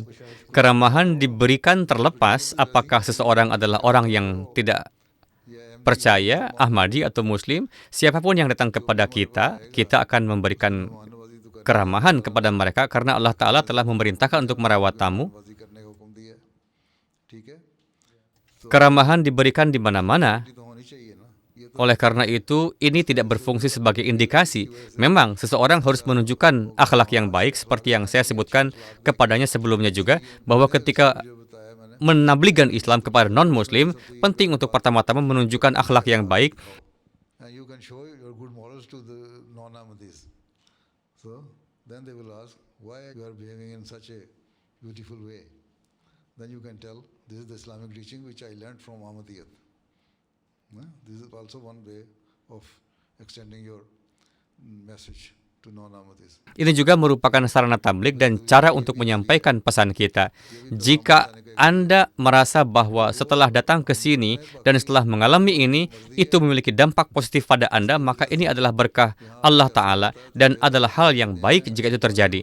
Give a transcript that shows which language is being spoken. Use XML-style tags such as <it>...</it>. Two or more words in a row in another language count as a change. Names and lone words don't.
<id>Keramahan diberikan terlepas apakah seseorang adalah orang yang tidak percaya, Ahmadi atau Muslim, siapapun yang datang kepada kita, kita akan memberikan keramahan kepada mereka karena Allah Ta'ala telah memerintahkan untuk merawat tamu.</id> <hi>बाजी करने का हुक्म दिया है, ठीक है?</hi> <id>Keramahan diberikan di mana-mana.</id> <hi>तो होनी चाहिए ना, ये</hi> <id>Oleh karena itu, ini tidak berfungsi sebagai indikasi. Memang, seseorang harus menunjukkan akhlak yang baik seperti yang saya sebutkan kepadanya sebelumnya juga, bahwa ketika menabligan Islam kepada non-Muslim, penting untuk pertama-tama menunjukkan akhlak yang baik.</id> <en>and you can show your good morals to the non-Ahmadis. So then they will ask why you are behaving in such a beautiful way. Then you can tell this is the Islamic teaching which I learned from Ahmadiyyat. This is also one way of extending your message to non-Ahmadis.</en> <id>Ini juga merupakan sarana tabligh dan cara untuk menyampaikan pesan kita. Jika Anda merasa bahwa setelah datang ke sini dan setelah mengalami ini, itu memiliki dampak positif pada Anda, maka ini adalah berkah Allah Ta'ala dan adalah hal yang baik jika itu terjadi.</id>